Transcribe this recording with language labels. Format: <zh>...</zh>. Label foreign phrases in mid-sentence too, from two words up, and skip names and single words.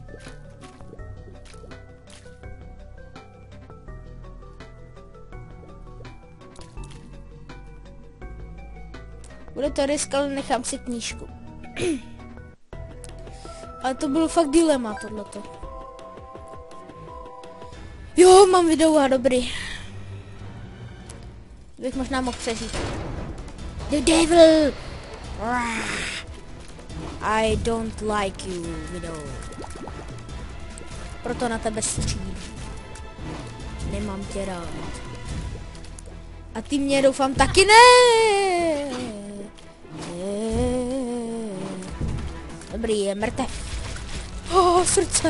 <cs>Bude to risk, ale nechám si knížku. Ale to bylo fakt dilema tohleto. Jo, mám videa, dobrý. Bych možná mohl přežít.</cs> <en>The devil! I don't like you, video.</en> <cs>Proto na tebe střílím. Nemám tě rád. A ty mě doufám taky ne. Dobrý, je mrtev. Srdce.</cs>